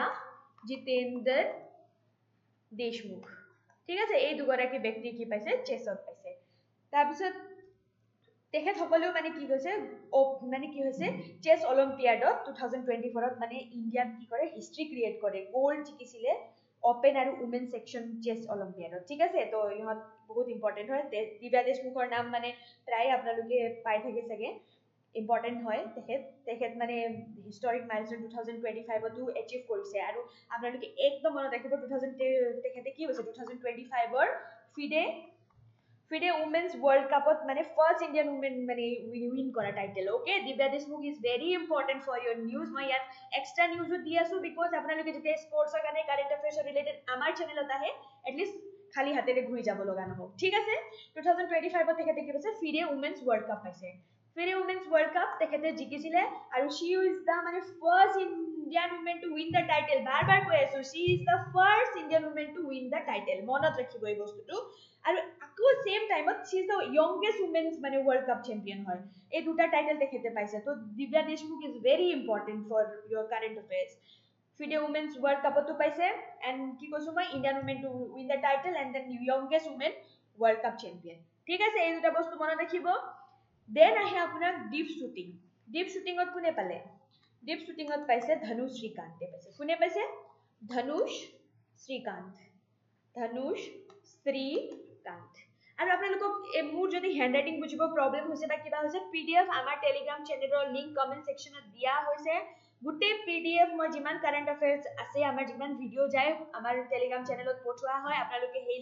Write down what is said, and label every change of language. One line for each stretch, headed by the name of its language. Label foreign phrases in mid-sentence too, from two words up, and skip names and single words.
Assamese: জিতেন্দ্ৰ দেশমুখ ঠিক আছে এই দুগৰাকী ব্যক্তি কি পাইছে চেছত পাইছে তাৰ পিছত তেখেতসকলেও মানে কি হৈছে মানে কি হৈছে চেছ অলিম্পিয়াডত 2024ত মানে ইণ্ডিয়াত কি কৰে
English: history create
Assamese: কৰে গোল্ড জিকিছিলে ওপেন আৰু
English: women section
Assamese: চেছ অলিম্পিয়াডত ঠিক আছে তো ইহঁত বহুত ইম্পৰ্টেন্ট হয় দিব্যা দেশমুখৰ নাম মানে প্ৰায় আপোনালোকে পাই থাকে চাগে ইম্পৰ্টেন্ট হয় তেখেত মানে
English: historic milestone
Assamese: 2025 তো এচিভ কৰিছে আৰু আপোনালোকে একদম মনত ৰাখিব 2000 তেখেতে কি হৈছে 2025ৰ FIDE Women's World Cupত মানে
English: first Indian women
Assamese: মানে win কৰা
English: title okay
Assamese: দিব্যা দেশমুখ
English: is very important for your news
Assamese: মই ইয়াত
English: extra news
Assamese: দি আছো বিকজ আপোনালোকে যেতিয়া স্পৰ্টছৰ কাৰণে
English: current affairs related
Assamese: আমাৰ চেনেলত আহে এটলিষ্ট খালি হাতেৰে ঘূৰি যাব লগা নহওক ঠিক আছে 2025ত তেখেতে কি পাইছে FIDE Women's World Cup পাইছে FIDE Women's
English: World Cup
Assamese: তেখেতে জিকিছিলে আৰু
English: she is the মানে first Indian woman to win the title
Assamese: বাৰ কৈ আছো
English: she is the first Indian woman to win the title
Assamese: মনত ৰাখিব এই বস্তুটো আৰু আকৌ
English: same time she is the youngest women's মানে world cup champion হয়
Assamese: এই দুটা টাইটেল তেখেতে পাইছে তো দিব্যা দেশমুখ
English: is very important for your current affairs
Assamese: FIDE Women's World Cup তো পাইছে and কি কৈছো মই
English: Indian women to win the title and then youngest women world cup champion
Assamese: ঠিক আছে এই দুটা বস্তু মনত ৰাখিব দেন আহে আপোনাৰ
English: deep shooting
Assamese: কোনে পালে ডিপ শুটিংত পাইছে ধনুষ শ্ৰীকান্তে পাইছে কোনে পাইছে ধনুষ শ্ৰীকান্ত আৰু আপোনালোকক মোৰ যদি হ্যান্ডৰাইটিং বুজিব প্ৰবলেম হৈছে বা কিবা হৈছে পিডিএফ আমাৰ টেলিগ্ৰাম চেনেলৰ লিংক
English: comment section
Assamese: দিয়া হৈছে গোটেই PDF মই যিমান
English: current affairs
Assamese: আছে আমাৰ যিমান ভিডিও যায় আমাৰ টেলিগ্রাম চ্যানেলত পঠোৱা হয় আপোনালোকে সেই